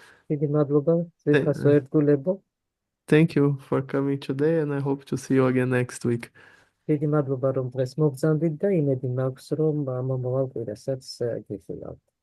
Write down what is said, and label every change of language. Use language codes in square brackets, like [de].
[ka] დიდი მადლობა, ძვირფასო ერთგულებო. [en] Thank you for coming today and I hope to see you again next week. [ka] დიდი მადლობა რომ დღეს მოგზავნით და იმედი მაქვს რომ მომავალ კვირასაც გიხილავთ.